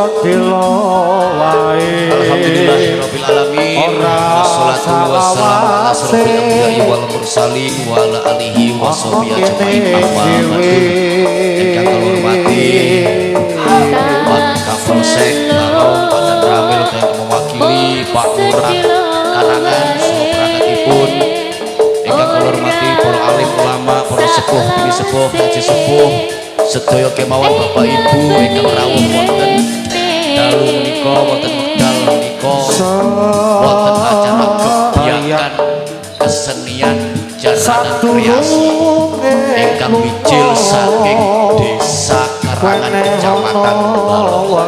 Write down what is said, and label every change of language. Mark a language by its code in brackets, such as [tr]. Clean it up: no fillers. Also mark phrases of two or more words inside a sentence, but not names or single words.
[ar] الحمد لله رب العالمين. والصلاة والسلام على أشرف الأنبياء والمرسلين وعلى آله وصحبه أجمعين. أما بعد. [jv] Ingkang kula hormati Pak Kapolsek Barong Badan Ramil kang mewakili Pak Lurah Karangan saha perangkatipun. Ingkang kula hormati para alim ulama, para sepuh, bini sepuh, haji sepuh, sedaya kemawon Bapak Ibu ingkang rawuh wonten dalu menika wonten wekdal menika wonten acara kegiatan kesenian jaranan kreasi ingkang mijil saking Desa Karangan Kecamatan Balok.